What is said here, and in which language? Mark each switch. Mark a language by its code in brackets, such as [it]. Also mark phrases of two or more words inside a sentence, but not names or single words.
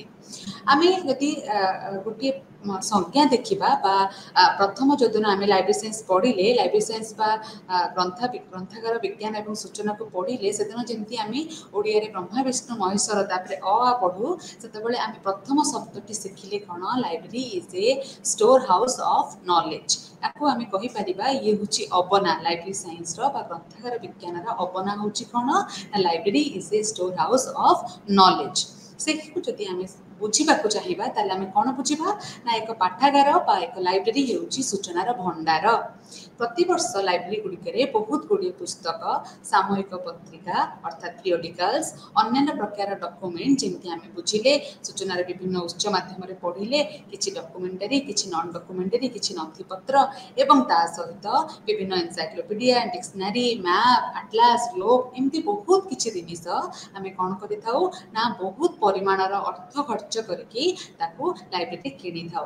[or] ଆମେ ଯଦି ଗୋଟେ ସଂଜ୍ଞା ଦେଖିବା ବା ପ୍ରଥମ ଯେଦିନ ଆମେ [en] library science [or] ପଢ଼ିଲେ [en] library science [or] ବା ଗ୍ରନ୍ଥାଗାର ବିଜ୍ଞାନ ଏବଂ ସୂଚନାକୁ ପଢ଼ିଲେ ସେଦିନ ଯେମିତି ଆମେ ଓଡ଼ିଆରେ ବ୍ରହ୍ମା ବିଷ୍ଣୁ ମହେଶ୍ୱର ତାପରେ ଆ ପଢ଼ୁ ସେତେବେଳେ ଆମେ ପ୍ରଥମ ଶବ୍ଦଟି ଶିଖିଲେ କଣ [en] library is a store house of knowledge [or] ଯାହାକୁ ଆମେ କହିପାରିବା ଯେ ହେଉଛି ଆପଣା [en] library science [or] ର ବା ଗ୍ରନ୍ଥାଗାର ବିଜ୍ଞାନର ଆପଣା ହେଉଛି କଣ [en] library is a store house of knowledge [or] ସେ ଯଦି ଆମେ ବୁଝିବାକୁ ଚାହିଁବା ତାହାଲେ ଆମେ କଣ ବୁଝିବା ନା ଏକ ପାଠାଗାର ବା ଏକ ଲାଇବ୍ରେରୀ ହେଉଛି ସୂଚନାର ଭଣ୍ଡାର। ପ୍ରତି ବର୍ଷ ଲାଇବ୍ରେରୀ ଗୁଡ଼ିକରେ ବହୁତ ଗୁଡ଼ି ପୁସ୍ତକ ସାମୟିକ ପତ୍ରିକା ଅର୍ଥାତ ପିରିୟୋଡିକାଲ୍ସ ଅନ୍ୟ ପ୍ରକାର ଡକ୍ୟୁମେଣ୍ଟ ଯେମିତି ଆମେ ବୁଝିଲେ ସୂଚନାର ବିଭିନ୍ନ ଉତ୍ସ ମାଧ୍ୟମରେ ପଢ଼ିଲେ କିଛି ଡକ୍ୟୁମେଣ୍ଟାରୀ କିଛି [en] non documentary [or] କିଛି ନଥିପତ୍ର ଏବଂ ତା ସହିତ ବିଭିନ୍ନ [en] encyclopedia dictionary map atlas globe [or] ଏମିତି ବହୁତ କିଛି ଜିନିଷ ଆମେ କଣ କରିଥାଉ ନା ବହୁତ ପରିମାଣର ଅର୍ଥ ଖର୍ଚ୍ଚ କରିକେ ତାକୁ ଲାଇବ୍ରେରୀ କିଣିଥାଉ।